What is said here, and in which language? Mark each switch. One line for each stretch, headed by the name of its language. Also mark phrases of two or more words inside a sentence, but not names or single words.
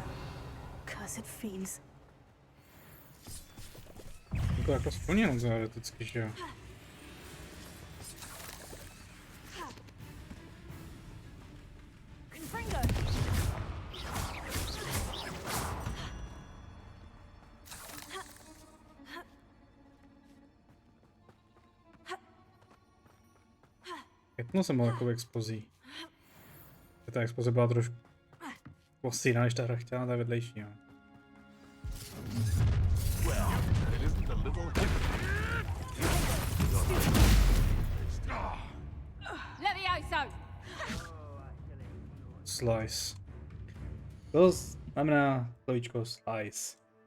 English: Cursed fiends.
Czech: To jako splněno teoreticky, že jo? Confringo. Jakmile jsem byl jako expozí. Ta expoze byla trošku posíná, než ta hra chtěla, ta vedlejší, jo.
English: Well, it isn't a little Levioso!
Czech: Slice. To znamená slovíčko slice.